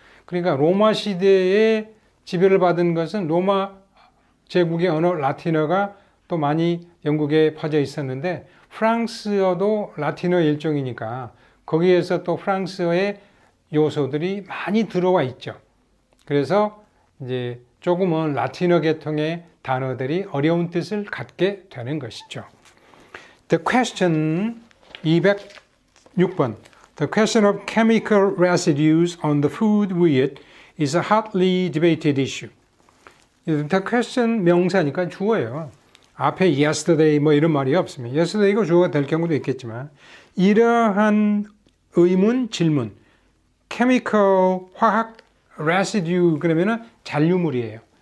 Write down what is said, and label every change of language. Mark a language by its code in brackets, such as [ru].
[ko] 그러니까 로마 시대에 지배를 받은 것은 로마 제국의 언어 라틴어가 또 많이 영국에 퍼져 있었는데 프랑스어도 라틴어 일종이니까 거기에서 또 프랑스어의 요소들이 많이 들어와 있죠. 그래서 이제 조금은 라틴어 계통의 단어들이 어려운 뜻을 갖게 되는 것이죠. [en] The question 206번. The question of chemical residues on the food we eat is a hotly debated issue. The question [ko] 명사니까 주어예요. 앞에 yesterday 뭐 이런 말이 없습니다. yesterday가 주어가 될 경우도 있겠지만 이러한 의문, 질문, chemical, 화학, residue 그러면은 잔류물이에요.